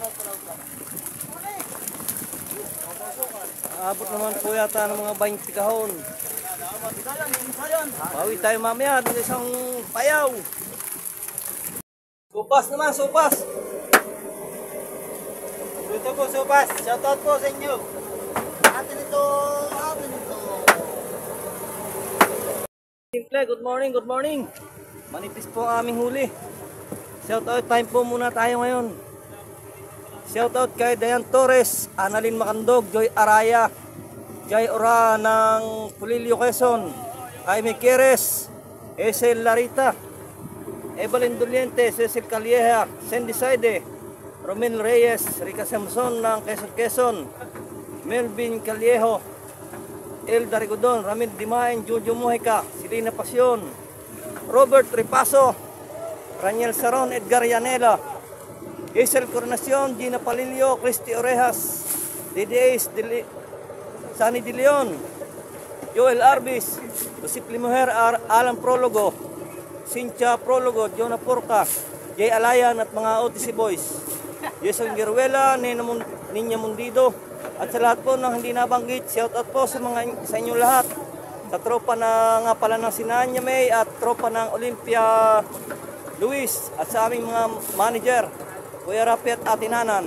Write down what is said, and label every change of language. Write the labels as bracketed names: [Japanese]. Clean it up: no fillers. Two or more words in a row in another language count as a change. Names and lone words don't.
[Filipino] Abot naman po yata ng mga 20 kahon. Bawi tayo mamaya ng isang payaw. Supas naman, supas. Dito po, Supas. Shoutout po sa inyo. Atin ito. [English] Simple, good morning, good morning. [Filipino] Manipis po ang aming huli. [English] Shoutout time [Filipino] po muna tayo ngayon. Shoutout kay Dayan Torres, Annalyn Macandog, Joy Araya, Jai Ora ng Pulilio Quezon, Jaime Quieres, Esel Larita, Evelyn Doliente, Cecil Calieja, Sandy Saide, Romel Reyes, Rica Samson ng Quezon, Melvin Caliejo, El Darigudon, Ramil Dimain, Jojo Mojica, Silina Pasyon, Robert Ripaso, Raniel Saron, Edgar Yanela, Isel Coronacion, Gina Palilio, Christy Orejas, DDAs, Sunny De Leon, Joel Arbis, Josip Limuher, Alan Prologo, Cynthia Prologo, Jonah Porca, Jay Alayan at mga OTC Boys, Jason Giruela, Ninya Mundido, at sa lahat po ng hindi nabanggit, [English] shout out [Filipino] po sa inyong lahat, sa tropa na nga pala ng Sinanya May at tropa ng Olympia Luis at sa aming mga manager, Kuya Rapi at Ate Nanan.